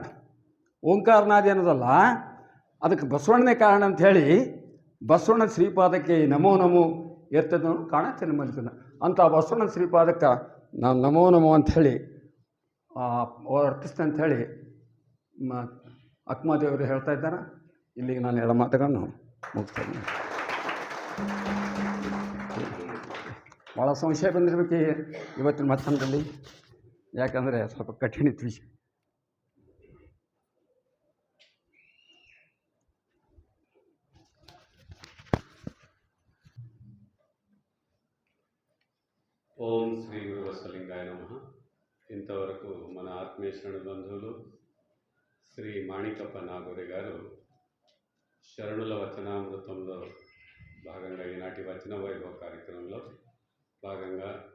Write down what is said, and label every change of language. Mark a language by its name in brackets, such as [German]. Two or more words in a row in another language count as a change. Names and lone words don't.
[Kannada] ಓಂಕಾರ ನಾದ ಏನದಲ್ಲ ಅದಕ್ಕೆ ಬಸವಣ್ಣನೇ ಕಾರಣ ಅಂಥೇಳಿ ಬಸವಣ್ಣ ಶ್ರೀಪಾದಕ್ಕೆ ನಮೋ ನಮೋ ಎರ್ತದ ಕಾಣುತ್ತೇನೆ ಮಲ್ಕನ ಅಂಥ ಬಸವಣ್ಣ ಶ್ರೀಪಾದಕ್ಕೆ ನಾನು ನಮೋ ನಮೋ ಅಂಥೇಳಿ ಅರ್ಪಿಸ್ತೇನೆ ಅಂಥೇಳಿ ಅಕ್ಮಾದೇವರು ಹೇಳ್ತಾ ಇದ್ದಾರೆ. ಇಲ್ಲಿಗೆ ನಾನು ಎಲ್ಲ ಮಾತುಗಳನ್ನು ಮುಗಿಸ್ತೇನೆ. ಭಾಳ ಸಂಶಯ ಬಂದಿರಬೇಕು ಇವತ್ತಿನ ಮತ್ತೊಂದಲ್ಲಿ, ಯಾಕಂದರೆ ಸ್ವಲ್ಪ ಕಠಿಣ ಇತ್ತು ವಿಷಯ. [Sanskrit] ఓం శ్రీ గురు బసవలింగాయ నమః. [Telugu] ఇంతవరకు మన ఆత్మీయ శరణు బంధువులు శ్రీ మాణికప్ప నాగూరి గారు శరణుల వచనామృతంలో భాగంగా ఈనాటి వచన వైభవ కార్యక్రమంలో భాగంగా